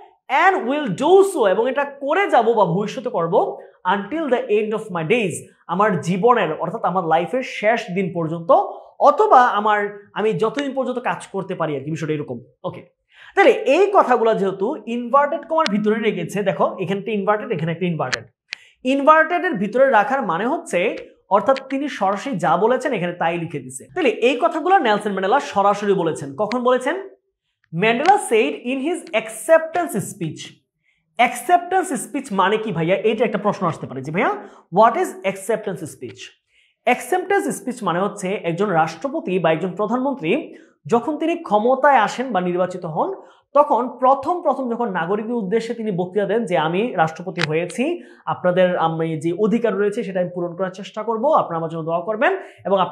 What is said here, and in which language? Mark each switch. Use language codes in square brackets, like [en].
[en] and will do so, [bn] এবং এটা করে যাব বা ভবিষ্যতে করব [en] until the end of my days, [bn] আমার জীবনের অর্থাৎ আমার লাইফের শেষ দিন পর্যন্ত, অথবা আমি যতদিন পর্যন্ত কাজ করতে পারি আর কি, বিষয়টা এরকম। ওকে, তাহলে এই কথাগুলো যেহেতু ইনভার্টেড কমার ভিতরে রেখেছে, দেখো এখানে একটা ইনভার্টেড, এখানে একটা ইনভার্টেড। ইনভার্টেডের ভিতরে রাখার মানে হচ্ছে অর্থাৎ তিনি সরাসরি যা বলেছেন এখানে তাই লিখে দিছে। তাহলে এই কথাগুলো নেলসন ম্যান্ডেলা সরাসরি বলেছেন। কখন বলেছেন? [en] Mandela said in his acceptance speech. [bn] Acceptance speech মানে কি ভাইয়া? এইটা একটা প্রশ্ন আসতে পারে যে ভাইয়া [en] What is acceptance speech? [bn] Acceptance speech মানে হচ্ছে একজন রাষ্ট্রপতি বা একজন প্রধানমন্ত্রী যখন তিনি ক্ষমতায় আসেন বা নির্বাচিত হন, তখন প্রথম যখন নাগরিকের উদ্দেশ্যে তিনি বক্তৃতা দেন যে আমি রাষ্ট্রপতি হয়েছি, আপনাদের আমি যে অধিকার রয়েছে সেটা আমি পূরণ করার চেষ্টা করব, আপনারা আমার জন্য দোয়া করবেন এবং আপনারা